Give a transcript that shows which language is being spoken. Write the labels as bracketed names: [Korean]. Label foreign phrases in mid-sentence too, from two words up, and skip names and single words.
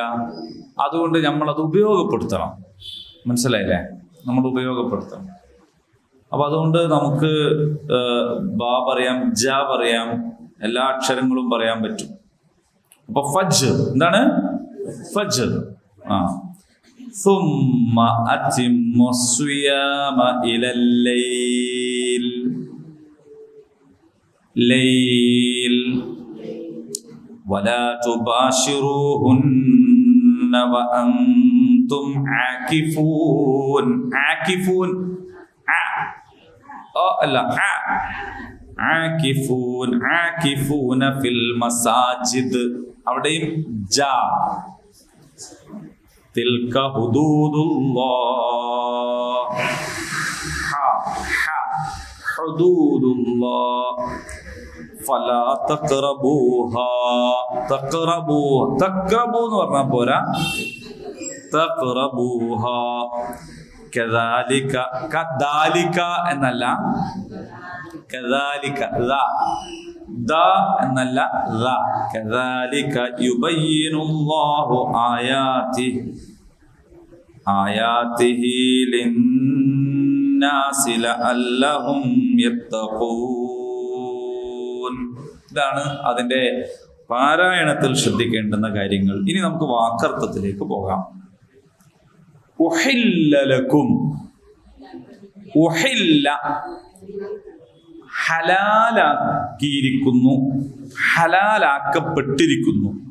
[Malayalam] അതുകൊണ്ട് നമ്മളത് ഉപയോഗപ്പെടുത്തണം, മനസ്സിലായില്ലേ? നമ്മൾ ഉപയോഗപ്പെടുത്തണം. അപ്പൊ അതുകൊണ്ട് നമുക്ക് ബ പറയാം, ജ പറയാം, എല്ലാ അക്ഷരങ്ങളും പറയാൻ പറ്റും. അപ്പൊ ഫജ്ർ എന്താണ്? ഫജ്ർ. [Arabic] ثم أتم الصيام إلى الليل. ليل ولا تباشروهن وأنتم عاكفون. عاكفون لا عاكفون. عاكفون في المساجد. [Malayalam] അവിടെയും ജ. [Arabic] تلك حدود الله. حدود الله فلا تقربوها. [Malayalam] تقربوا എന്ന് പറഞ്ഞാൽ പോരാ, [Arabic] تقربوها. كذلك كذلك എന്നല്ല, كذلك ذا എന്നല്ല, كذلك يبين الله آياته للناس لعلهم يتقون. [Malayalam] ഇതാണ് അതിന്റെ പാരായണത്തിൽ ശ്രദ്ധിക്കേണ്ടുന്ന കാര്യങ്ങൾ. ഇനി നമുക്ക് വാക്കർത്ഥത്തിലേക്ക് പോകാം. [Arabic] أحل لكم. [Malayalam] ഉഹില്ല ഹലാലാക്കിയിരിക്കുന്നു, ഹലാലാക്കപ്പെട്ടിരിക്കുന്നു.